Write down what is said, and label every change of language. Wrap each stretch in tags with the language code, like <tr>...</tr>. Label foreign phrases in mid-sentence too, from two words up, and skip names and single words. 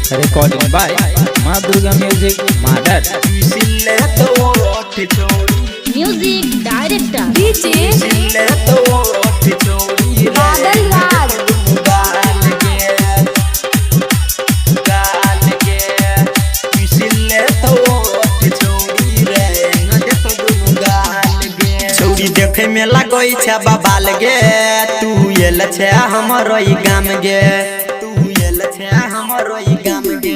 <en>recording by Ma Durga Music, Madar. Music director DJ Badal Raj</en> <anp>छौरी देखे में लगई छै बाबाल गे तू एल छै हमरो ई गाम गे तू एल छै हमरो ई गाम गे</anp>